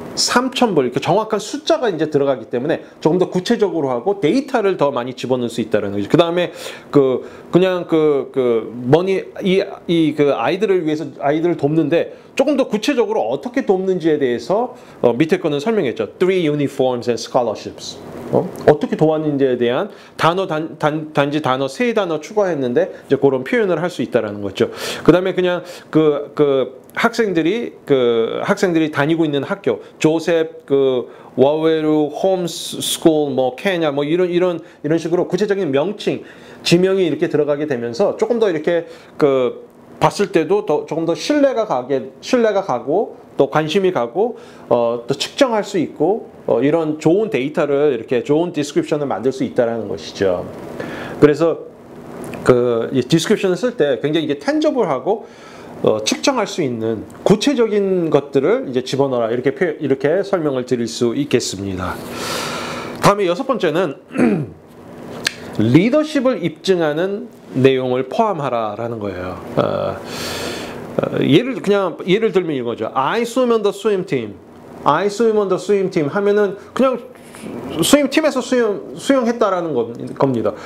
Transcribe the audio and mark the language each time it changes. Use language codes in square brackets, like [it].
[ko] 3,000불 이렇게 정확한 숫자가 이제 들어가기 때문에 조금 더 구체적으로 하고 데이터를 더 많이 집어넣을 수 있다는 거죠. 그 다음에 그냥 머니 아이들을 위해서 아이들을 돕는데 조금 더 구체적으로 어떻게 돕는지에 대해서 밑에 거는 설명했죠. [en] 3 uniforms and scholarships. [ko] 어떻게 도왔는지에 대한 단지 단어 3단어 추가했는데 이제 그런 표현을 할 수 있다라는 거죠. 그다음에 그냥 학생들이 다니고 있는 학교 조셉 와웨루 홈스쿨 케냐 이런 식으로 구체적인 명칭 지명이 이렇게 들어가게 되면서 조금 더 이렇게 봤을 때도 조금 더 신뢰가 가고 또 관심이 가고 또 측정할 수 있고 이런 좋은 데이터를 이렇게 좋은 디스크립션을 만들 수 있다라는 것이죠. 그래서 디스크립션을 쓸 때 굉장히 이게 tangible,하고 측정할 수 있는 구체적인 것들을 이제 집어넣어라 이렇게 설명을 드릴 수 있겠습니다. 다음에 여섯 번째는 리더십을 입증하는 내용을 포함하라라는 거예요. 예를 들면 이거죠. [en] I swim on the swim team. I swim on the swim team [ko] 하면은 그냥 수영팀에서 수영했다라는 겁니다.